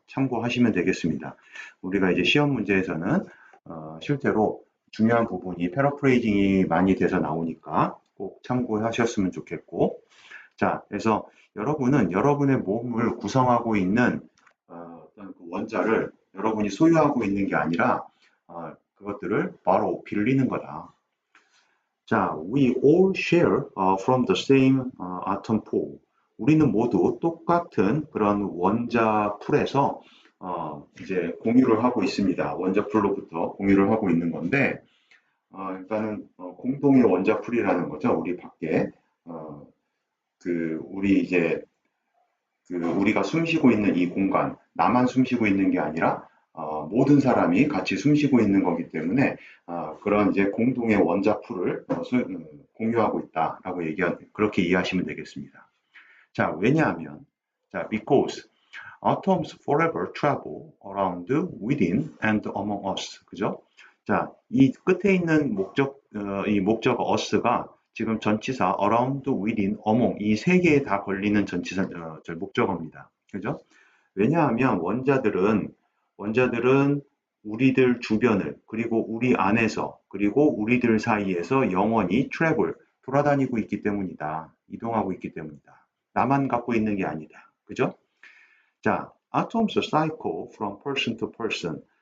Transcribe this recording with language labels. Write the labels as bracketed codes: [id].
[ko] 참고하시면 되겠습니다. 우리가 이제 시험 문제에서는 실제로 중요한 부분이 패러프레이징이 많이 돼서 나오니까 꼭 참고하셨으면 좋겠고, 자, 그래서 여러분은 여러분의 몸을 구성하고 있는 어떤 그 원자를 여러분이 소유하고 있는 게 아니라 그것들을 바로 빌리는 거다. [en] 자, we all share from the same atom pool. [ko] 우리는 모두 똑같은 그런 원자 풀에서 이제 공유를 하고 있습니다. 원자 풀로부터 공유를 하고 있는 건데, 일단은 공동의 원자 풀이라는 거죠. 우리 밖에 어, 우리 이제 우리가 숨쉬고 있는 이 공간, 나만 숨쉬고 있는 게 아니라 모든 사람이 같이 숨쉬고 있는 거기 때문에 그런 이제 공동의 원자풀을 공유하고 있다라고 그렇게 이해하시면 되겠습니다. 자, 왜냐하면, 자, [en] because atoms forever travel around within and among us. [ko] 그죠? 자, 이 끝에 있는 이 목적 us가 지금 전치사 around, within, among 이 세 개에 다 걸리는 전치사 목적어입니다. 그죠? 왜냐하면 원자들은 우리들 주변을 그리고 우리 안에서 그리고 우리들 사이에서 영원히 travel 돌아다니고 있기 때문이다. 이동하고 있기 때문이다. 나만 갖고 있는 게 아니다. 그죠? [en] 자, atoms cycle from person to person.